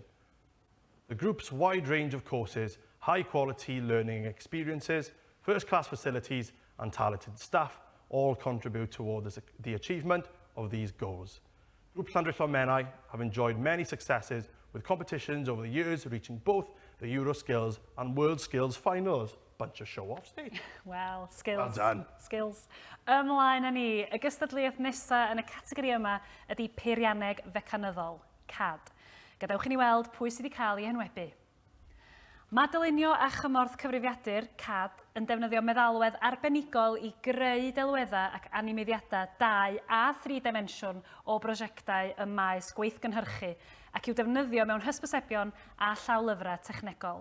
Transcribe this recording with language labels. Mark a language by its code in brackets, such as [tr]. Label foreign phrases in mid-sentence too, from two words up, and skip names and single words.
[en] The group's wide range of courses, high-quality learning experiences, first-class facilities and talented staff all contribute towards the achievement of these goals. Group Llanrwst Menai have enjoyed many successes with competitions over the years, reaching both the Euroskills and World Skills finals. Bunch of show-offs, eh? Wel, skills. Well done. Skills. [cy] Ymlaen â ni, y gystadleuaeth nesaf yn y categori yma ydy peirianneg fecanyddol, CAD. Gadewch i ni weld pwy sydd wedi cael ei henwebu. Mae dylunio a chymorth cyfrifiadur, CAD, yn defnyddio meddalwedd arbenigol i greu delweddau ac animeddiadau 2 a 3 dimensiwn o brosiectau y maes gweithgynhyrchu ac i'w defnyddio mewn hysbysebion a llawlyfrau technegol.